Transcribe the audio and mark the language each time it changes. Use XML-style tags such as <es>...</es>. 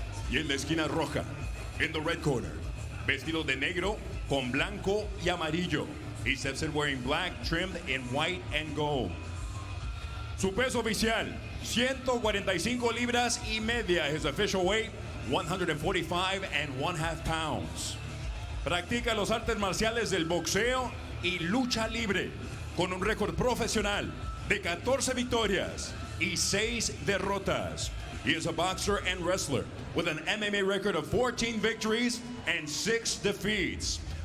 <es>Y en la esquina roja,</es> <en>in the red corner,</en> <es>vestido de negro con blanco y amarillo.</es> <en>He steps in wearing black trimmed in white and gold.</en> <es>Su peso oficial, 145 libras y media.</es> <en>His official weight, 145 1/2 pounds.</en> <es>Practica los artes marciales del boxeo y lucha libre con un récord profesional de 14 victorias y 6 derrotas.</es> <en>He is a boxer and wrestler with an MMA record of 14 victories and 6 defeats.</en>